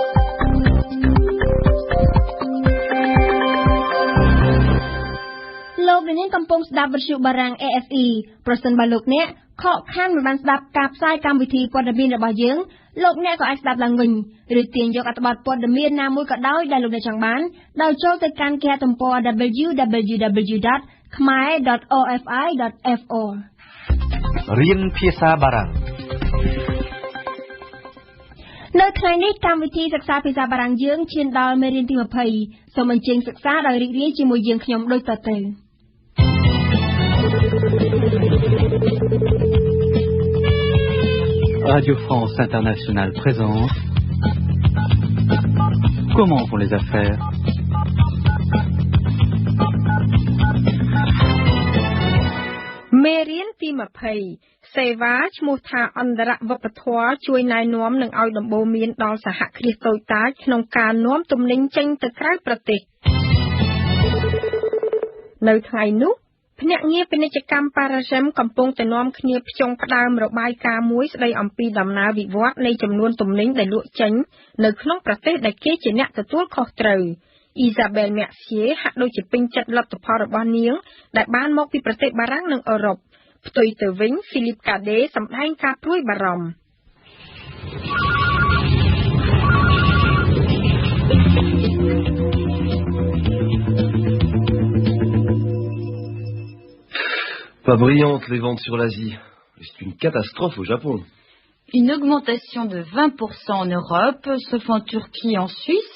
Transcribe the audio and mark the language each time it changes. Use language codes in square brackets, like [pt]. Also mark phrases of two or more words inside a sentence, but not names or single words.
[km] លោកលោកនាងកំពុងស្ដាប់វិទ្យុបារាំង AFE ប្រសិនបើលោកអ្នកខកខានមិនបានស្ដាប់ការផ្សាយកម្មវិធីព័ត៌មានរបស់យើងលោកអ្នកក៏អាចស្ដាប់ឡើងវិញឬទាញយកអត្ថបទព័ត៌មានណាមួយក៏ដោយដែលលោកអ្នកចង់បានដោយចូលទៅកាន់គេហទំព័រ www.khmer.ofi.fr រៀនភាសាបារាំង នៅថ្ងៃនេះកម្មវិធីសិក្សាភាសាបារាំងយើងឈានដល់មេរៀនទី20សូមអញ្ជើញសិក្សាដោយរីករាយជាមួយយើងខ្ញុំដូចតទៅ [fr] Radio France Internationale présente Comment vont les affaires? [km] Mérien ទី20សេវាឈ្មោះថាអន្តរវប្បធម៌ជួយណែនាំនិងឲ្យដំបូន្មានដល់សហគ្រាសតូចតាចក្នុងការនាំទំនិញចេញទៅក្រៅប្រទេស នៅថ្ងៃនោះភ្នាក់ងារពាណិជ្ជកម្មប៉ារ៉ាហ្សេមកំពុងតែនាំគ្នាផ្ចង់ផ្ដើមរបាយការណ៍មួយស្ដីអំពីដំណើរវិវត្តនៃចំនួនទំនិញដែលលក់ចេញនៅក្នុងប្រទេសដែលគេជាអ្នកទទួលខុសត្រូវអ៊ីសាបែលម៉ាក់សៀហាក់ដូចជាពេញចិត្តលទ្ធផលរបស់នាងដែលបានមកពីប្រទេសបារាំងនិងអឺរ៉ុបផ្ទុយទៅវិញហ្វីលីបកាដេសម្ដែងការព្រួយបារម្ភ [fr] Pas brillante les ventes sur l'Asie. C'est une catastrophe au Japon. Une augmentation de 20% en Europe, sauf en Turquie et en Suisse.